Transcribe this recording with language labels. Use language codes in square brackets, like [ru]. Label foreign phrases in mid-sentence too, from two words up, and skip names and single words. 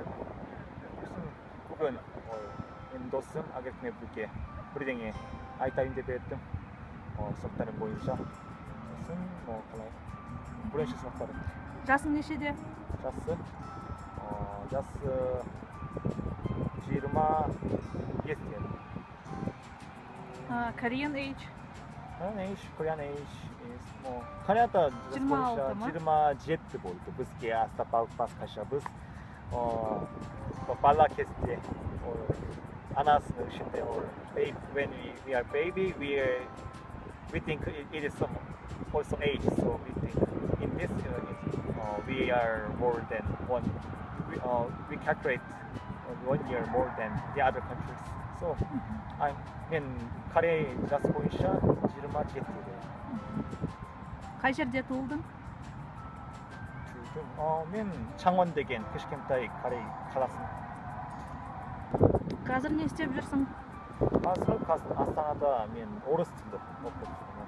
[kk] Бүгін менің досым Ақеркемен бірге бірдеңе айтайын деп едім. Сұрақтарым бойынша. Сосын қалай? Бірінші сұрақтар. Жасың нешеде? Жасы 27. [en] Korean age? Korean age is [kk] Кореяда 27 болды. Бізге басқаша. Біз бала кезде анасының ішінде [en] when we are baby we think it is some also age, so we think in this we are more than one. We calculate 1 year more than the other countries. So мен Korea жас бойынша 27-де. [kk] Қай жерде туылдың? мен Чаңвон деген кішкентай Корей қаласын. Қазір не істеп жүрсің? Қазір Астанада мен орыс тілі оқып жүрмін.